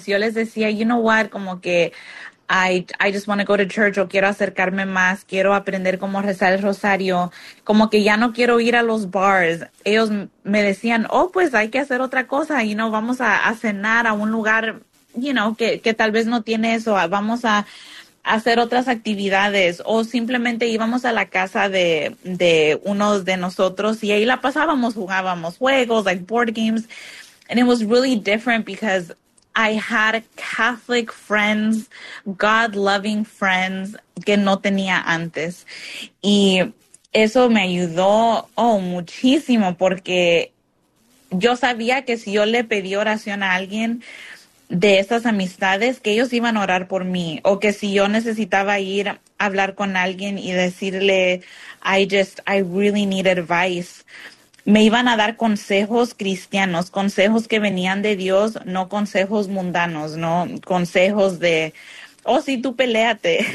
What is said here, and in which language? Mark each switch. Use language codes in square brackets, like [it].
[es] Si yo les decía, [en] you know what, [es] como que [en] I just want to go to church, [es] o quiero acercarme más, quiero aprender cómo rezar el rosario, como que ya no quiero ir a los bars, ellos me decían, oh, pues hay que hacer otra cosa, you know, vamos a cenar a un lugar, you know, que tal vez no tiene eso, vamos a hacer otras actividades, o simplemente íbamos a la casa de unos de nosotros y ahí la pasábamos, jugábamos juegos, [en] like board games. And it was really different because I had Catholic friends, God-loving friends, [es] que no tenía antes. Y eso me ayudó, oh, muchísimo, porque yo sabía que si yo le pedí oración a alguien de esas amistades, que ellos iban a orar por mí, o que si yo necesitaba ir a hablar con alguien y decirle, [en] I really need advice, [es] me iban a dar consejos cristianos, consejos que venían de Dios, no consejos mundanos, no consejos de, oh, sí, tú peléate.